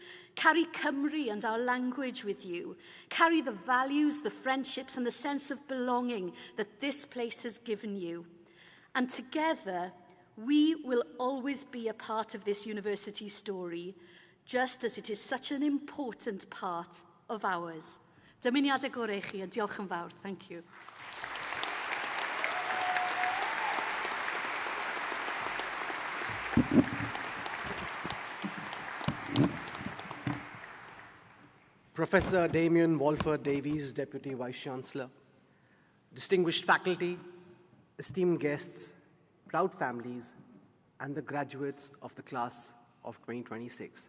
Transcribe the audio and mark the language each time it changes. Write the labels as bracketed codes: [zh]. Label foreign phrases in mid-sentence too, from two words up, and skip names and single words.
[en] Carry Cymru and our language with you. Carry the values, the friendships, and the sense of belonging that this place has given you. And together, we will always be a part of this university story, just as it is such an important part of ours. [cy] Dymuniadau gorau chi, a diolch yn fawr. [en] Thank you. Professor Damien Walford Davies, Deputy Vice-Chancellor, distinguished faculty, esteemed guests, proud families, and the graduates of the class of 2026.